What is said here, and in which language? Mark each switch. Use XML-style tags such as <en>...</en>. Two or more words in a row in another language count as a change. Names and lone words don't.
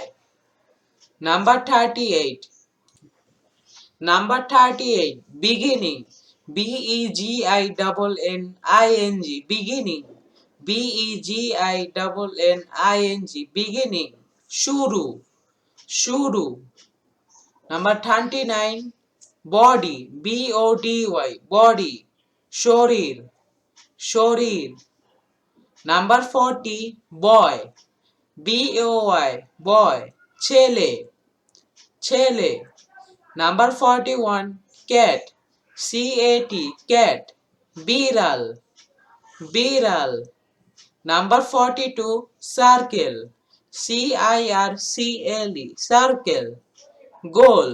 <en>Number 38, number 38, beginning, BEGINNING, beginning, BEGINNING, beginning.</en> <bn>শুরু, শুরু.</bn> <en>Number 39, body, BODY, body,</en> <bn>শরীর, শরীর.</bn> <en>Number 40, boy, BOY, boy,</en> <bn>ছেলে, ছেলে.</bn> <en>Number 41, cat, CAT, cat,</en> <bn>বিড়াল, বিড়াল.</bn> <en>Number 42, circle, CIRCLE, circle, goal.</en>